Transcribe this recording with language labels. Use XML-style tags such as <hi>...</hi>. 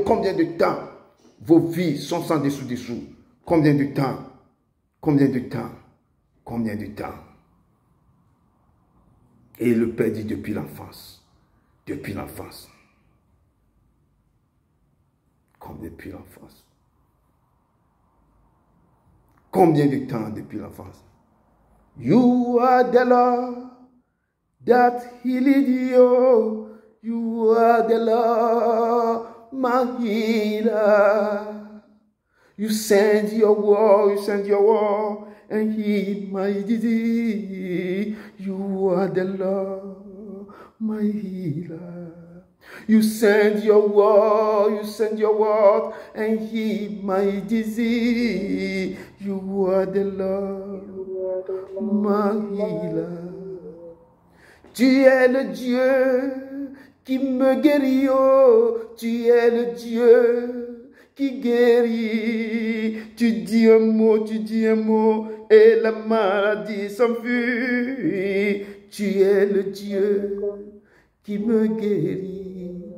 <fr>Combien de temps vos vies sont sans dessous-dessous? Combien de temps? Combien de temps? Combien de temps? Et le Père dit depuis l'enfance. Depuis l'enfance. Comme depuis l'enfance. Combien de temps depuis l'enfance?</fr> <en>You are the Lord that healed you. You are the Lord, my healer. You send your word, and heal my disease. You are the Lord, my healer. You send your word, and heal my disease. You are the Lord, my healer.</en> <fr>Tu es le Dieu qui me guérit, oh, tu es le Dieu qui guérit. Tu dis un mot, et la maladie s'enfuit. Tu es le Dieu qui me guérit.</fr>